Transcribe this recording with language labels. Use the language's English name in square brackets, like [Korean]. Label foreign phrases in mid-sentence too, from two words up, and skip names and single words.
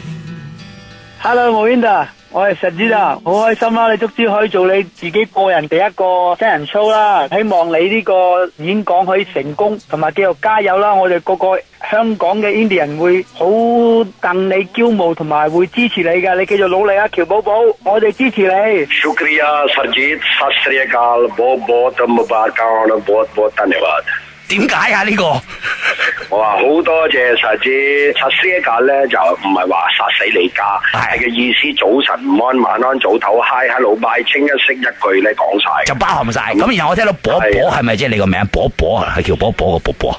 [Cantonese] Hello， 我 Winda， 我係實子啊，好開心啦！你終於可以做你自己個人第一個真人 show 啦，希望你呢個演講可以成功，同埋繼續加油啦！我哋個香港嘅 Indie 人會好戥你驕傲，同埋會支持你噶，你繼續努力啊，喬寶寶，我哋支持你。 [Hindi] शुक्रिया साजिद सत श्री अकाल बहुत बहुत मुबारक बहुत बहुत धन्यवाद. [Cantonese] 點解啊？呢個我話好多謝實子殺死一架咧，就唔係話殺死你家，係嘅意思。早晨午安、晚安、早唞、嗨 [English] hello bye， [Cantonese] 清一色一句咧講晒，就包含晒。咁然後我聽到波波係咪即係你個名？波波啊，係叫波波個波波。